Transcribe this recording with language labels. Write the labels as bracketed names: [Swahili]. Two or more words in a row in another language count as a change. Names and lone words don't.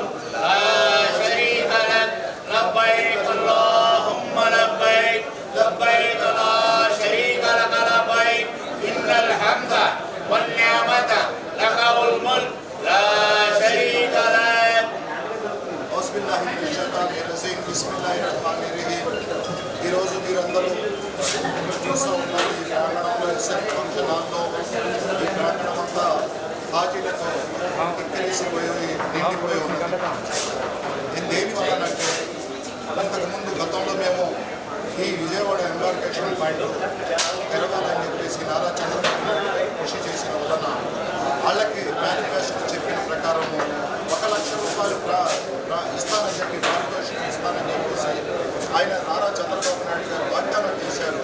[Arabic] لا شريك لك لبيك اللهم لبيك لبيك لا شريك لك لبيك إن الحمد والنعمة لك والملك لا شريك لك أعوذ بالله من الشيطان الرجيم بسم الله الرحمن الرحيم [Telugu] ఈ రోజు మీరందరూ చూస్తూ ఉన్నారు ఈ ప్రాంగణంలో ఎస్ఎన్ ఫంక్షన్ హాల్లో ఈ ప్రాంగణం అంతా హాజీలతో కిక్కిరిసిపోయి నిండిపోయి ఉన్నది. దేని వలనంటే అంతకుముందు గతంలో మేము ఈ విజయవాడ [English] embarkation point [Telugu] తెరవాలని చెప్పేసి నారా చంద్రబాబు నాయుడు కృషి చేసిన వలన వాళ్ళకి మేనిఫెస్టో చెప్పిన ప్రకారము 1 లక్ష రూపాయలు ఇస్తానని చెప్పి పారితోషికం ఇస్తానని చెప్పేసి ఆయన నారా చంద్రబాబు నాయుడు గారు వాగ్దానం చేశారు.